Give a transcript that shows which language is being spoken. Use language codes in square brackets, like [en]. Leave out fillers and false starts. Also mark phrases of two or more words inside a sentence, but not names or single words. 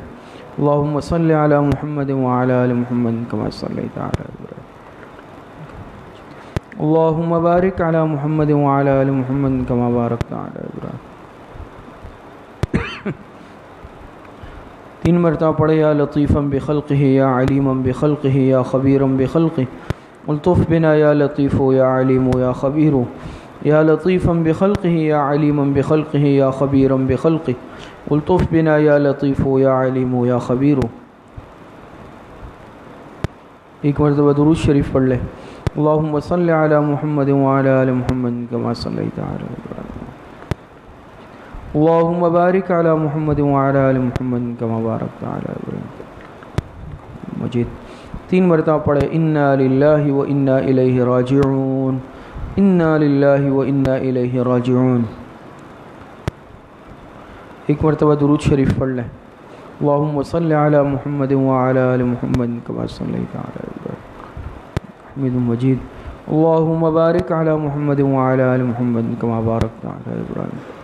[ar] اللہم صل علی محمد وعلی آل محمد کما صلیت علی ابراہیم. اللہم بارک علی محمد وعلی آل محمد کما بارکت علی ابراہیم. [ur] 3 مرتبہ پڑھے. [ar] یا لطیفا بخلقہ یا علیما بخلقہ یا خبیرا بخلقہ الطف بنا یا لطیف یا علیم یا خبیر یا لطیفا بخلقہ یا علیما بخلقہ یا خبیرا بخلقہ الطف بنا یا لطیف یا علیم یا خبیر. [ur] ایک مرتبہ درود شریف پڑھ لیں۔ [ar] اللہم صلی علی محمد وعلی آل محمد کما صلیت علی ابراہیم، اللہم بارک علی محمد وعلی آل محمد کما بارکت علی ابراہیم مجید۔ 3 [ur] مرتبہ پڑھے [ar] انا للہ و انا الیہ راجعون، انا للہ و انا الیہ راجعون۔ [ur] ایک مرتبہ درود شریف پڑھ لیں۔ [ar] اللہم صلی علی محمد وعلی آل محمد کما صلیت علی ابراہیم حمید مجید، اللہم بارک علی محمد وعلی آل محمد کما بارکت علی ابراہیم۔